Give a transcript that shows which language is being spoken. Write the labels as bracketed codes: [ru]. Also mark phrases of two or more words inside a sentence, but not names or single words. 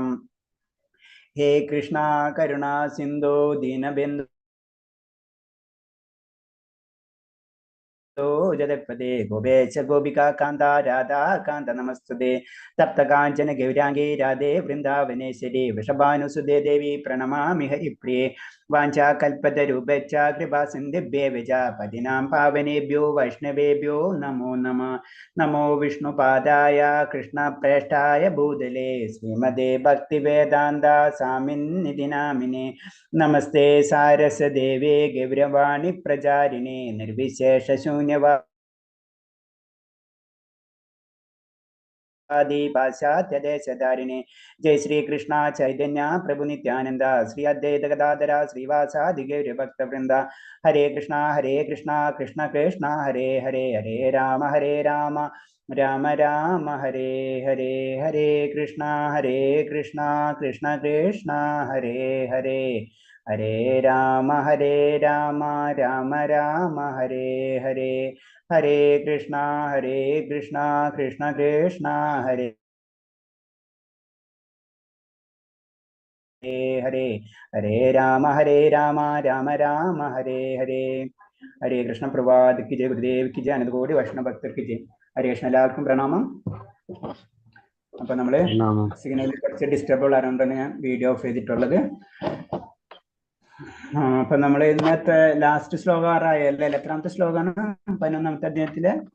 [sa] ഹേ കൃഷ്ണ കരുണാ സിന്ധോ ദീനബന്ധു ജഗത്പദേ ഗോപേശ ഗോപികാ കാന്ത രാധാ കാന്ത നമസ്തുതേ. തപ്ത കാഞ്ചന ഗൗരാംഗേ രാധേ വൃന്ദാവനേശ്വരി വൃഷഭാനുസുതേ ദേവി പ്രണമാമി ഹരിപ്രിയേ. വാഞ്ചാകൽപതരുഭ്യശ്ച കൃപാ സിന്ധിഭ്യേവ പതിനാം പാവനേഭ്യോ വൈഷ്ണവേഭ്യോ നമോ നമഃ. നമോ വിഷ്ണുപാദായ കൃഷ്ണപ്രേഷ്ഠായ ഭൂതലേ ശ്രീമദേ ഭക്തിവേദാന്ത സ്വാമിന്നിധി നാമിനേ. നമസ്തേ സാരസദേവേ ഗൗരവാണി പ്രചാരിണേ നിർവിശേഷശൂന്യവാദി പാശ്ചാത്യദേശധാരിണേ. ജയ ശ്രീകൃഷ്ണ ചൈതന്യ പ്രഭു നിത്യാനന്ദ ശ്രീ അദ്വൈത ഗദാധര ശ്രീവാസാദി ഗൗരഭക്തവൃന്ദ. ഹരേ കൃഷ്ണ കൃഷ്ണ കൃഷ്ണ ഹരേ ഹരേ. ഹരേ രാമ രാമ രാമ ഹരേ ഹരേ. ഹരേ കൃഷ്ണ കൃഷ്ണ കൃഷ്ണ ഹരേ ഹരേ. ഹരേ രാമ രാമ രാമ ഹരേ ഹരേ. ഹരേ കൃഷ്ണ കൃഷ്ണ കൃഷ്ണ ഹരേ ഹരേ. ഹരേ രാമ രാമ രാമ ഹരേ ഹരേ. ഹരേ കൃഷ്ണ. [ml] പ്രഭാതക്ക് ജയ, ഗുരുദേവിക്ക് ജയ, അനന്തകോടി വൈഷ്ണവ ഭക്തർക്ക് ജയ. [sa] ഹരേ കൃഷ്ണ. [ml] എല്ലാവർക്കും പ്രണാമം. അപ്പൊ നമ്മള് സിഗ്നലിൽ കുറച്ച് ഡിസ്റ്റർബിൾ ആയതുകൊണ്ടാണ് ഞാൻ [en] video off [ml] ചെയ്തിട്ടുള്ളത്. അപ്പൊ നമ്മൾ ഇന്നത്തെ ലാസ്റ്റ് ശ്ലോകം ആറായല്ലേ? എത്രാമത്തെ ശ്ലോകമാണ്? 11ാമത്തെ അധ്യായത്തിലെ